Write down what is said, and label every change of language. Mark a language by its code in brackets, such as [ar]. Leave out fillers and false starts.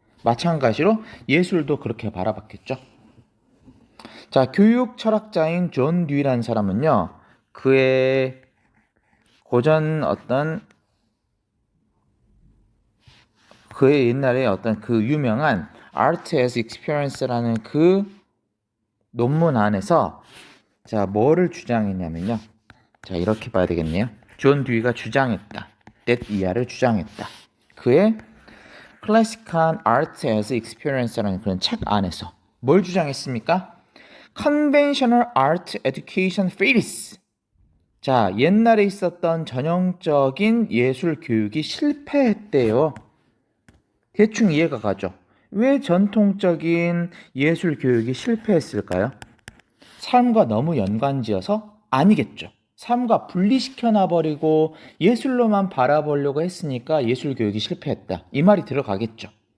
[ko] 마찬가지로 예술도 그렇게 바라봤겠죠. 자, 교육 철학자인 존 듀이라는 사람은요, 그의 고전 그의 옛날에 어떤 그 유명한 Art as Experience라는 그 논문 안에서 자, 뭐를 주장했냐면요. 자, 이렇게 봐야 되겠네요. 존 듀이가 주장했다. that 이하를 주장했다. 그의 클래식한 Art as Experience라는 그런 책 안에서 뭘 주장했습니까? [en] Conventional Art Education fails. [ko] 자, 옛날에 있었던 전형적인 예술 교육이 실패했대요. 대충 이해가 가죠? 왜 전통적인 예술 교육이 실패했을까요? 삶과 너무 연관지어서? 아니겠죠. 삶과 분리시켜 놔버리고 예술로만 바라보려고 했으니까 예술 교육이 실패했다. 이 말이 들어가겠죠.